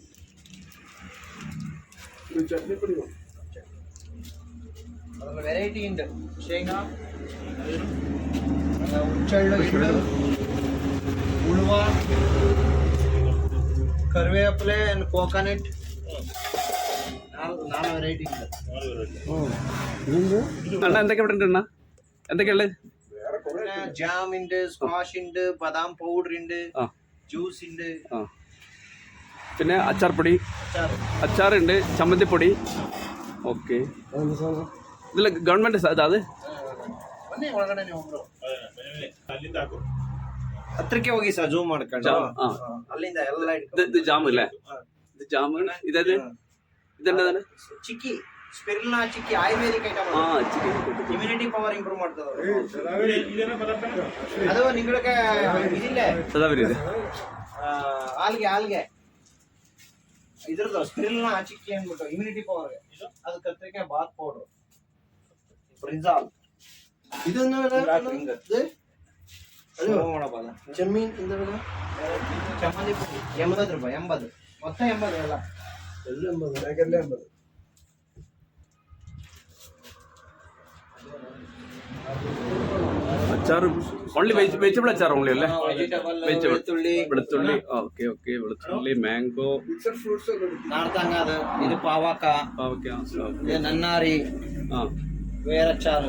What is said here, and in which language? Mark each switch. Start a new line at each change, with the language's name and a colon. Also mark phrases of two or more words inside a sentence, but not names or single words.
Kannada: ಇದು ಚಟ್ನಿ ಪುಡಿ ಅದರ ವೆರೈಟಿ ഉണ്ട് ಶೇಂಗಾ ಉಚ್ಚಳ್ಳು ಎಳ್ಳು ಉಳುವ ಕರಿವೇಪಿಲೆ
English: and coconut
Malayalam: നാല് വെറൈറ്റി ഉണ്ട്. അണ്ണ എന്തൊക്കെ ഇവിടെ ഉണ്ട് അണ്ണ? എന്തൊക്കെയുള്ളത്? ജാം ഉണ്ട്, സ്ക്വാഷ് ഉണ്ട്, ബദാം പൗഡർ ഉണ്ട്, ജ്യൂസ് ഉണ്ട്, പിന്നെ അച്ചാർപ്പൊടി, അച്ചാറുണ്ട്, ചമ്മന്തിപ്പൊടി. ഓക്കെ, ഇതിൽ ഗവൺമെന്റ് അത്
Kannada: ಹತ್ರಕ್ಕೆ ಹೋಗಿ ಸರ್ ಜೂಮ್ ಮಾಡ್ಕೊಂಡು ಅಲ್ಲಿಂದ ಎಲ್ಲ
Malayalam: ഇത് ജാം അല്ലേ? ഇത് ജാം. ഇതേത് ഇതെന്താണ്?
Kannada: ಚಿಕ್ಕಿ ಸ್ಪಿರುಲಿನಾ ಚಿಕ್ಕಿ
English: Ayurvedic item. immunity power improve
Kannada: ಮಾಡ್ತದೆ ಅದು. ನಿಮಗೆ ಇದಿಲ್ಲ ಆಲ್ಗೆ ಇದ್ರದ್ದು ಸ್ಪಿರುಲಿನಾ ಚಿಕ್ಕಿ ಅಂದ್ಬಿಟ್ಟು
English: immunity power.
Kannada: ಅದು ಕತ್ರಿಕೆ ಬಾತ್
English: powder brinjal.
Kannada: ಇದನ್ನ ಜಮೀನ್ ಚಮ್ಮಂದಿ 80 ರೂಪಾಯಿ. 80 ಮೊತ್ತ 80 ಎಲ್ಲ
Malayalam: അച്ചാർ
English: only vegetable
Malayalam: അച്ചാർ ഓൺലി അല്ലേ? വെളുത്തുള്ളി. ഓക്കെ ഓക്കെ, വെളുത്തുള്ളി, മാംഗോ, നാർത്തങ്ങ, അത് ഇത് പാവക്ക, ഇത് നന്നാരി, വേറച്ചാറ്.